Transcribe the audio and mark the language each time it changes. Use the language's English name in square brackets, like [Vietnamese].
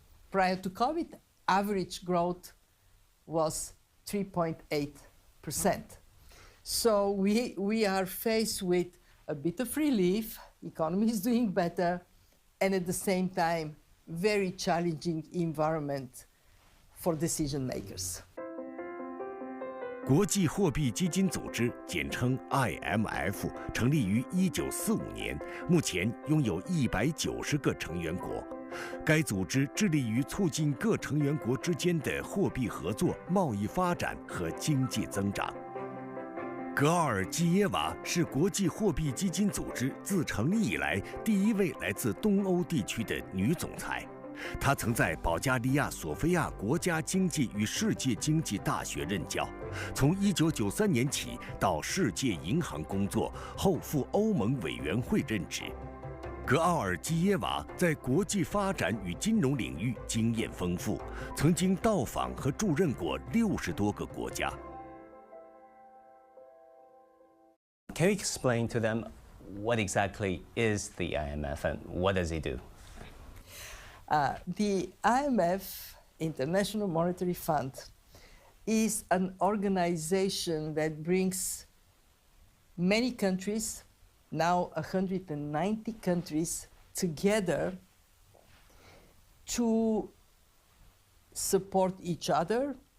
[English] Prior to COVID, average growth was 3.8%. So we are faced with a bit of relief, economy is doing better, and at the same time, very challenging environment for decision makers. [Chinese] 国际货币基金组织，简称 IMF， 成立于1945年，目前拥有190个成员国。该组织致力于促进各成员国之间的货币合作、贸易发展和经济增长。格奥尔基耶娃是国际货币基金组织自成立以来第一位来自东欧地区的女总裁。她曾在保加利亚索菲亚国家经济与世界经济大学任教，从1993年起到世界银行工作，后赴欧盟委员会任职。格奥尔基耶娃在国际发展与金融领域经验丰富，曾经到访和驻任过60多个国家。 [English] Can you explain to them what exactly is the IMF and what does it do? The IMF, International Monetary Fund, is an organization that brings many countries, now 190 countries, together to support each other.